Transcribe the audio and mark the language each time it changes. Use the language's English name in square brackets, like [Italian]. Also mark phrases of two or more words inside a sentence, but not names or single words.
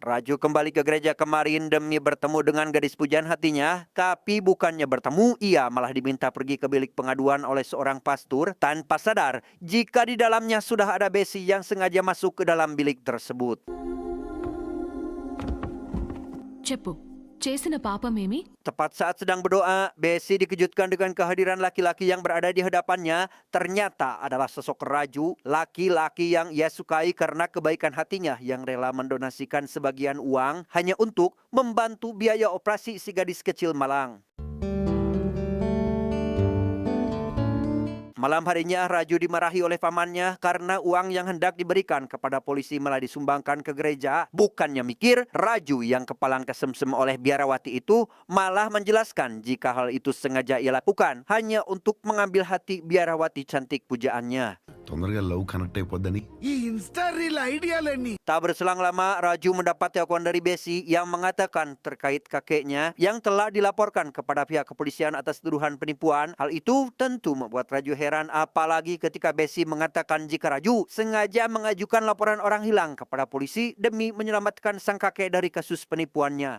[Indonesian] Raju kembali ke gereja kemarin demi bertemu dengan gadis pujaan hatinya. Tapi bukannya bertemu, ia malah diminta pergi ke bilik pengaduan oleh seorang pastor tanpa sadar jika di dalamnya sudah ada Besi yang sengaja masuk ke dalam bilik tersebut. [Telugu] చెప్పు చేసిన పాపమేమి? [Indonesian] Tepat saat sedang berdoa, Besi dikejutkan dengan kehadiran laki-laki yang berada di hadapannya. Ternyata adalah sosok Raju, laki-laki yang ia sukai karena kebaikan hatinya yang rela mendonasikan sebagian uang hanya untuk membantu biaya operasi si gadis kecil malang. Malam harinya Raju dimarahi oleh pamannya karena uang yang hendak diberikan kepada polisi malah disumbangkan ke gereja. Bukannya mikir, Raju yang kepalang kesemsem oleh biarawati itu malah menjelaskan jika hal itu sengaja ia lakukan hanya untuk mengambil hati biarawati cantik pujaannya. [Telugu] తొందరగా [English] love connect [Telugu] అయిపోద్దని ఈ [English] Insta reel [Telugu] ఐడియాలన్నీ [Indonesian] Tak berselang lama, Raju mendapat telepon dari Besi yang mengatakan terkait kakeknya yang telah dilaporkan kepada pihak kepolisian atas tuduhan penipuan. Hal itu tentu membuat Raju heran, apalagi ketika Besi mengatakan jika Raju sengaja mengajukan laporan orang hilang kepada polisi demi menyelamatkan sang kakek dari kasus penipuannya.